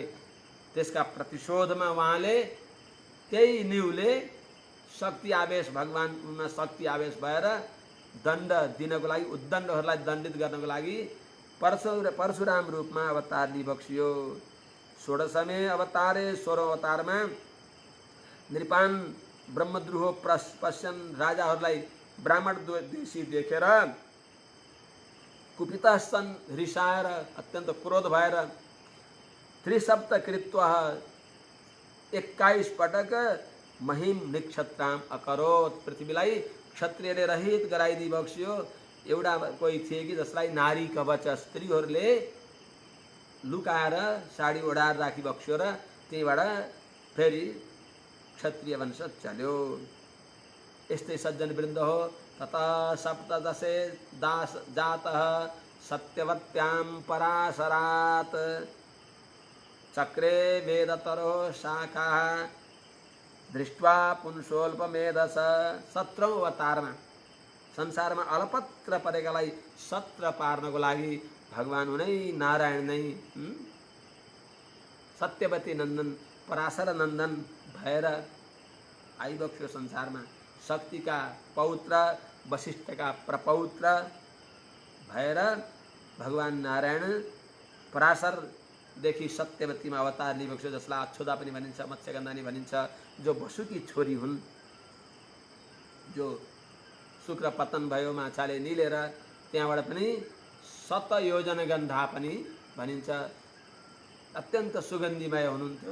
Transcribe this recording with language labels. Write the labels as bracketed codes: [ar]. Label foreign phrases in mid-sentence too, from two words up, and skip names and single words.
[ne] त्यसका प्रतिशोधमा उहाँले त्यही न्युले शक्ति आवेश, भगवानमा शक्ति आवेश भएर दण्ड दिनको लागि, उद्दण्डहरूलाई दण्डित गर्नको लागि परशुराम रूपमा अवतार लिबक्सियो। [sa] 16मे अवतारे [ne] 16औं अवतारमा [sa] नृपान ब्रह्मद्रुहो पश्यन्, [ne] राजाहरूलाई ब्राह्मण द्वेषी देखेर [sa] कुपिता सन्, [ne] रिसाएर अत्यन्त क्रोध भएर [sa] त्रिसप्त कृत्वा [ne] 21 पटक [sa] महिम निक्षत्राम अकरोत्, [ne] पृथ्वीलाई क्षत्रियले रहित गराइदिई बक्सियो। एउटा कोही थिए कि जसलाई नारी कवच, स्त्रीहरूले लुकाएर साडी ओढाएर राखी बक्सियो र त्यहीबाट फेरि क्षत्रिय वंश चल्यो। यस्तै सज्जन वृन्द हो। [sa] तथा सप्तदशे दास जातः सत्यवत्यां पराशरात्, चक्रे वेदतरो शाखा दृष्ट्वा पुंसोल्पमेधस। [ne] 17औं अवतारमा संसारमा अलपत्र परेकालाई सत्र पार्नको लागि भगवान उनै नारायण नै सत्यवती नन्दन, पराशर नन्दन भएर आइबक्स्यो संसारमा। शक्तिका पौत्र, वशिष्ठका प्रपौत्र भएर भगवान नारायण पराशरदेखि सत्यवतीमा अवतार लिबक्स्यो, जसलाई अक्षोदा पनि भनिन्छ, मत्स्यगन्धा पनि भनिन्छ, जो वसुकी छोरी हुन्, जो शुक्र पतन भयो माछाले निलेर, त्यहाँबाट पनि शतयोजन गन्धा पनि भनिन्छ, अत्यन्त सुगन्धिमय हुनुहुन्थ्यो।